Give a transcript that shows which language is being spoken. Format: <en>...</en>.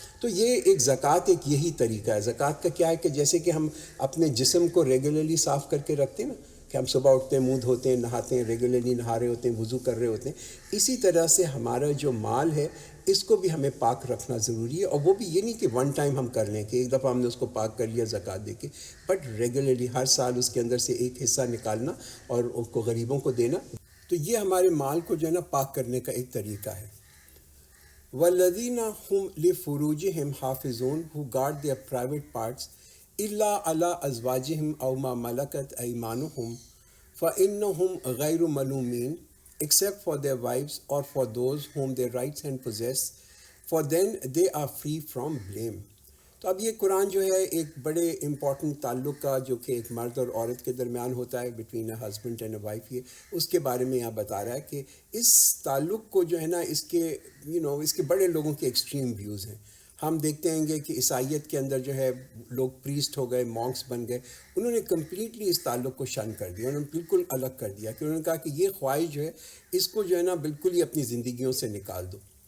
<ur>تو یہ ایک زکوٰۃ ایک یہی طریقہ ہے. زکوٰۃ کا کیا ہے کہ جیسے کہ ہم اپنے جسم کو ریگولرلی صاف کر کے رکھتے ہیں نا، کہ ہم صبح اٹھتے ہیں، منہ دھوتے ہیں، نہاتے ہیں، ریگولرلی نہا رہے ہوتے ہیں، وضو کر رہے ہوتے ہیں، اسی طرح سے ہمارا جو مال ہے اس کو بھی ہمیں پاک رکھنا ضروری ہے. اور وہ بھی یہ نہیں کہ ون ٹائم ہم کر لیں کہ ایک دفعہ ہم نے اس کو پاک کر لیا زکوٰۃ دے کے، بٹ ریگولرلی ہر سال اس کے اندر سے ایک حصہ نکالنا اور اس کو غریبوں کو دینا. تو یہ ہمارے مال کو جو ہے نا پاک کرنے کا ایک طریقہ ہے.</ur> <ar>والذین هم لفروجہم حافظون</ar> <en>who guard their private parts</en> <ar>الا علی ازواجہم او ما ملکت ایمانہم فإنہم غیر ملومین</ar> <en>except for their wives or for those whom their rights and possess for then they are free from blame.</en> <ur>تو اب یہ قرآن جو ہے ایک بڑے امپورٹنٹ تعلق کا جو کہ ایک مرد اور عورت کے درمیان ہوتا ہے</ur> <en>between a husband and a wife,</en> <ur>یہ اس کے بارے میں یہاں بتا رہا ہے کہ اس تعلق کو جو ہے نا اس کے اس کے بڑے لوگوں کے ایکسٹریم ویوز ہیں. ہم دیکھتے ہیں گے کہ عیسائیت کے اندر جو ہے لوگ پریسٹ ہو گئے، مونکس بن گئے، انہوں نے کمپلیٹلی اس تعلق کو شن کر دیا، انہوں نے بالکل الگ کر دیا کہ انہوں نے کہا کہ یہ خواہش جو ہے اس کو جو ہے نا بالکل ہی اپنی زندگیوں سے نکال دو.</ur>